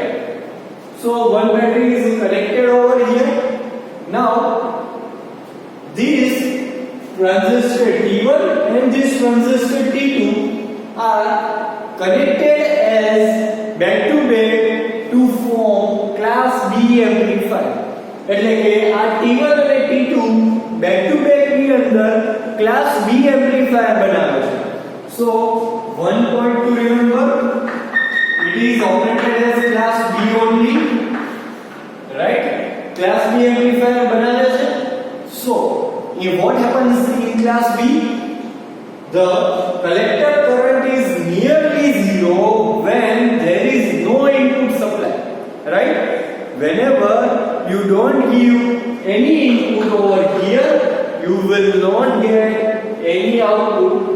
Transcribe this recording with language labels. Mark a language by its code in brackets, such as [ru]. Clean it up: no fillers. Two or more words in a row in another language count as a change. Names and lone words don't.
[en] So one battery is connected over here. Now this transistor T1 and this transistor T2 are connected as back to back to form class B amplifier. [gu] એટલે કે આ T1 અને T2 [en] back to back [gu] ની અંદર [en] class B amplifier [gu] બનાવે છે. [en] So one point to remember, it is operated as class B only, right? Class B amplifier [gu] બનાવે છે. [en] So what happens in class B? The collector current is nearly zero when there is no input supply, right? Whenever you don't give any input over here, you will not get any output.